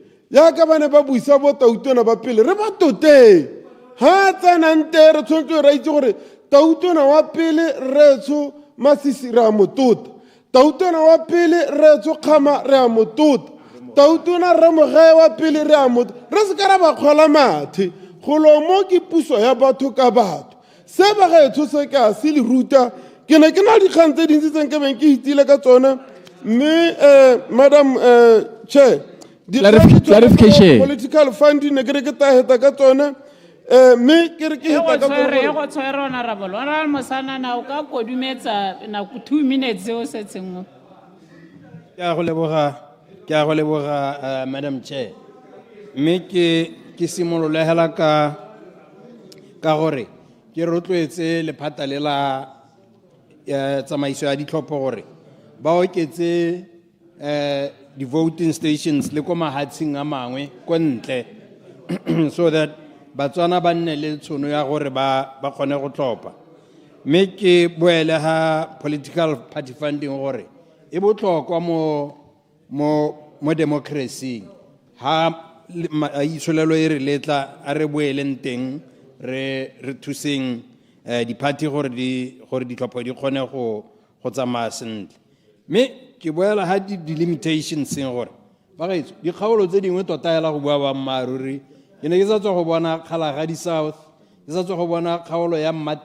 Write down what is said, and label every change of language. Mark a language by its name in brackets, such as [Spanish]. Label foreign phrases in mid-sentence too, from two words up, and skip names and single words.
[Tswana] ya ka ba ne ba buisa bo tautona ba pele re ba toteng ha tsenang te re tshwanetse re itse gore tautona wa pele retso Masisi re a mo tota tautona wa pele retso kgama re a mo tota tautona re mogae wa pele re a mo re se ka ra ba kgola mathe golo mo ke puso ya batho ka batho se ba gaetsho se ka se le ruta ke ne ke na dikgang tse dintsi tseng ke beng ke hitile ka tsone mme [English] madam chair [Tswana] clarification [English] political funding [Tswana] ne ke re ke taheta ka tsone mme ke re ke heta ka tsone go tshwere honorable Mosana na o ka kodumetsa na 2 minutes o setseng ke a go leboga [English] madam chair [Tswana] mme ke simolole hela ka gore ke rotloetse lephata le la tsamaiso ya ditlhopho gore ba oketse di [English] voting stations [Tswana] le ko mahatsheng a mangwe ko ntle [English] so that [Tswana] batswana ba nne le tshono ya gore ba kgone go tlhopha mme ke boele ha [English] political party funding [Tswana] gore e botlhokwa mo democracy ha isolelo e re letla a re boeleng teng re thuseng di-party gore ditlhopho di kgone go tsamaya sentle mme ke boela ha di-limitations gore ba gaetso dikgaolo tse dingwe tota hela go bua boammaaruri ke ne ke sa tswa go bona Kgalagadi South ke sa tswa go bona kgaolo ya